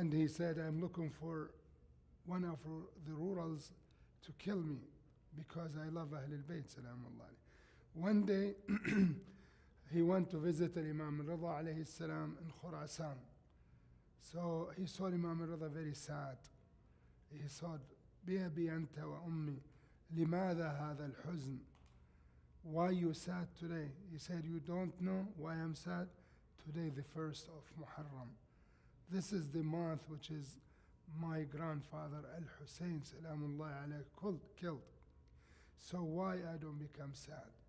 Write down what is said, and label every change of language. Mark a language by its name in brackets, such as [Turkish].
[English] And he said, I'm looking for one of the rurals to kill me because I love Ahlul Bayt Salamullah alayhi. One day, he went to visit Imam Redha alayhi salam in Khurasan. So he saw Imam Redha very sad. He said, [Arabic] بأبي أنت وأمي لماذا هذا الحزن? [English] Why you sad today? He said, you don't know why I'm sad? Today, the 1st of Muharram. This is the month which is my grandfather Al-Hussein Salamullah alayhi killed. So why I don't become sad?